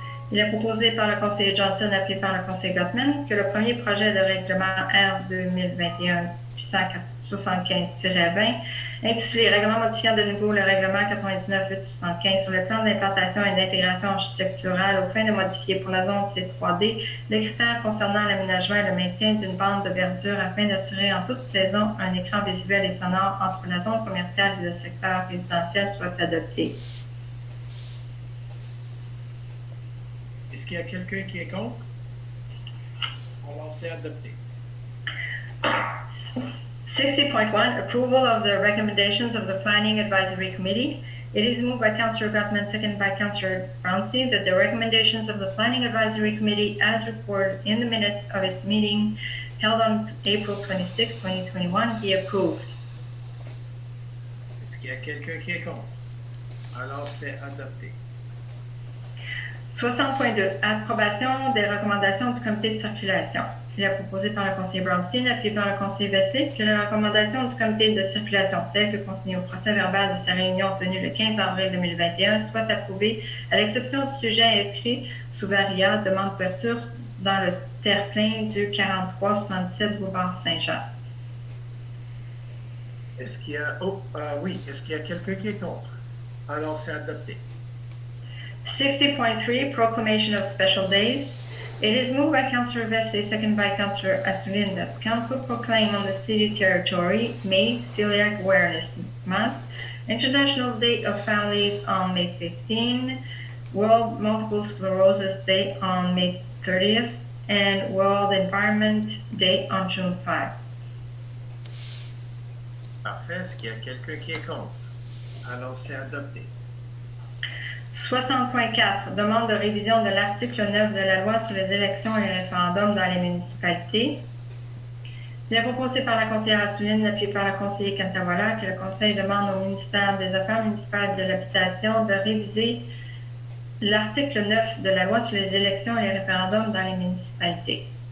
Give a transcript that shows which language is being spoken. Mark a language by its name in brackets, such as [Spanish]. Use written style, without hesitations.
[French] Il est proposé par le conseiller Johnson, appuyé par le conseiller Gottman, que le premier projet de règlement R 2021-175-20, intitulé Règlement modifiant de nouveau le règlement 99-875 sur le plan d'implantation et d'intégration architecturale aux fins de modifier pour la zone C3D les critères concernant l'aménagement et le maintien d'une bande de verdure afin d'assurer en toute saison un écran visuel et sonore entre la zone commerciale et le secteur résidentiel soit adopté. Est-ce qu'il y a quelqu'un qui est contre? Alors, c'est adopté. [English] 60.1 Approval of the recommendations of the Planning Advisory Committee. It is moved by Councillor Gottman, seconded by Councillor Brownstein, that the recommendations of the Planning Advisory Committee, as reported in the minutes of its meeting held on April 26, 2021, be approved. [French] Est-ce qu'il y a quelqu'un qui est contre? Alors, c'est adopté. 60.2 Approbation des recommandations du comité de circulation. Il est proposé par le conseiller Brownstein, appuyé par le conseiller Vesley, que les recommandations du comité de circulation telles que consignées au procès verbal de sa réunion tenue le 15 avril 2021 soient approuvées, à l'exception du sujet inscrit sous varia, demande d'ouverture dans le terre-plein du 4367 boulevard Saint-Jean. Est-ce qu'il y a... est-ce qu'il y a quelqu'un qui est contre? Alors, c'est adopté. [English] 60.3 Proclamation of Special Days. It is moved by Councillor Vesley, seconded by Councillor Assouline, that Council proclaim on the city territory May Celiac Awareness Month, International Day of Families on May 15, World Multiple Sclerosis Day on May 30th, and World Environment Day on June 5. [French] Parfait. Est-ce qu'il y a quelqu'un qui est contre? Alors, c'est adopté. 60.4 Demande de révision de l'article 9 de la loi sur les élections et les référendums dans les municipalités. Il est proposé par la conseillère Assouline, appuyé par le conseiller Cantawala, que le Conseil demande au ministère des Affaires municipales et de l'Habitation de réviser l'article 9 de la loi sur les élections et les référendums dans les municipalités.